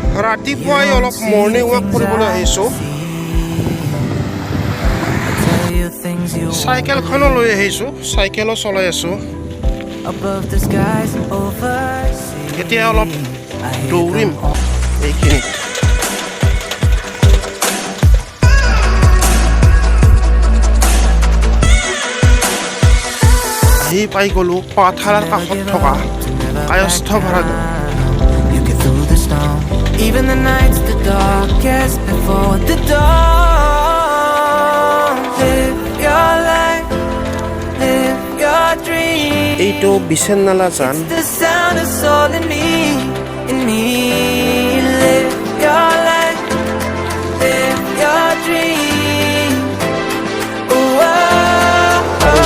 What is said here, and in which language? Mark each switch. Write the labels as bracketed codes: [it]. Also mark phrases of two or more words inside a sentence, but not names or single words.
[as] ৰাতিপুৱাই অলপ [en] morning walk [as] কৰিবলৈ আহিছোঁ চাইকেলখনো লৈ আহিছোঁ চাইকেলো চলাই আছোঁ এতিয়া অলপ দৌৰিম এইখিনিত আহি পাই গ'লো পাথালাৰ কাষত থকা কায়স্থ ভাড়াঘৰ [en] Even the night's the darkest before the dawn. Live your life, live your dream. এইটো বিচেননালা জান It's the sound of soul in me, Live your life, live your dream. Oh, oh, oh.